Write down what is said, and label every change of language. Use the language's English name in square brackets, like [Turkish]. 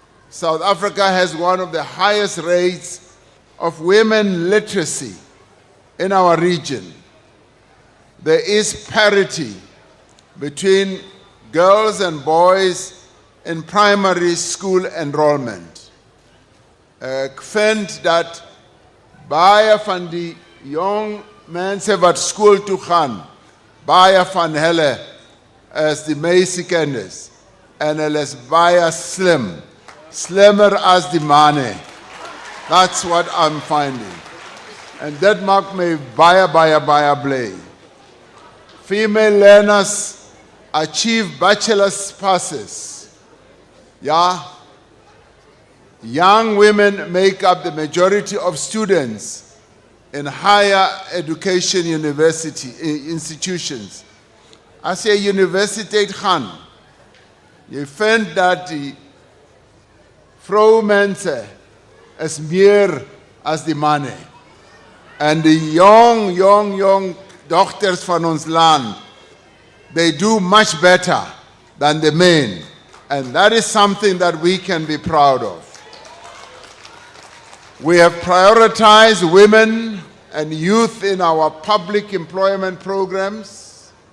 [English] South Africa has one of the highest rates of women literacy in our region. There is parity between girls and boys in primary school enrollment. [Afrikaans] Ek vind dat baie van die jong mense wat skool toe gaan, baie van hulle is die meisie kennis en hulle is baie slim, slimmer as die manne. [English] That's what I'm finding. And that [Afrikaans] maak my baie bly. [English] Female learners achieve bachelor's passes. Yeah. Young women make up the majority of students in higher education institutions. [Afrikaans] As jy universiteit gaan, jy vind dat die vroumense is meer as die manne. [English] And the young doctors [Afrikaans] van ons land, [English] they do much better than the men. And that is something that we can be proud of. We have prioritized women and youth in our public employment programs.